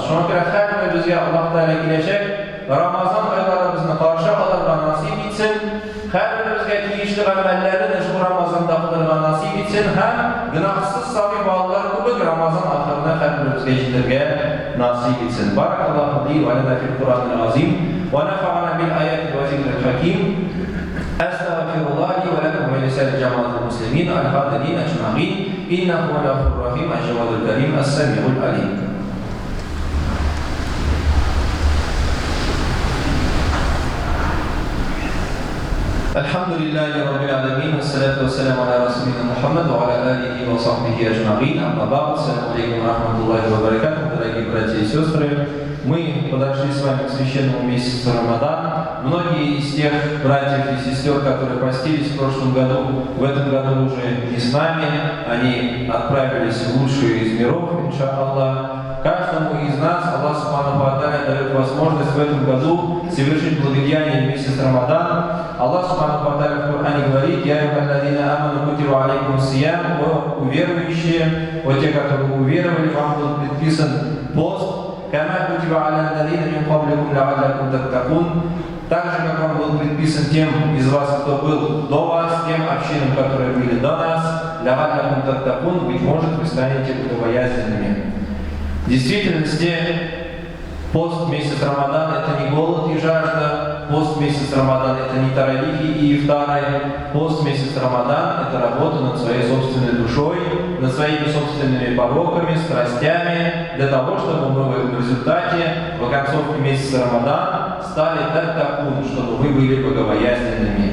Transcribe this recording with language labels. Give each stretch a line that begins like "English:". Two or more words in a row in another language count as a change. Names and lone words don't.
Tatar: Шуңа күрә һәр безгә Аллаһ Тәала киләчәк, Рамазан айларыбызны каршы алырга насип итсен. Һәрберебезгә тиешле гамәлләрне шу Рамазанда кылырга насип итсен һәм гөнаһсыз сабый балалар күбек Рамазан ахырына һәрберебезгә җитәргә насип итсен.
Arabic: بارك الله لي ولنا في القرآن العظيم و نفعنا بالآيات والذكر الحكيم. أستغفر الله لي ولكم ولسائر جماعة المسلمين الحاضرين أجمعين. إنه غفور رحيم الجواد الكريم السميع العليم. الحمد لله رب العالمين والصلاة والسلام على رسولنا محمد وعلى آله وصحبه أجمعين. أما بعد. السلام عليكم ورحمة الله وبركاته.
Russian: Дорогие братья и сестры, мы подошли с вами к священному месяцу Рамадан. Многие из тех братьев и сестер, которые постились в прошлом году, в этом году уже не с нами. Они отправились в лучшую из миров, иншаллах. Каждому из нас
Arabic: الله سبحانه وتعالى
Russian: дает возможность в этом году совершить благодеяние в месяц Рамадан.
Arabic: الله سبحانه وتعالى
Russian: в Коране говорит:
Arabic: «يا أيها الذين آمنوا كتب عليكم الصيام»,
Russian: о уверующие, о те, которые уверовали, вам был предписан пост,
Arabic: «كما كتب على الذين من قبلكم لعلكم تتقون»,
Russian: так же, как вам был предписан тем из вас, кто был до вас, тем общинам, которые были до нас,
Arabic: لعلكم تتقون,
Russian: быть может, вы станете богобоязненными. В действительности, пост месяц Рамадан – это не голод и жажда, пост месяц Рамадан – это не таравихи и ифтары, пост месяц Рамадан – это работа над своей собственной душой, над своими собственными пороками, страстями, для того, чтобы мы в результате, в концовке месяца Рамадан, стали таттакун, чтобы вы были богобоязненными.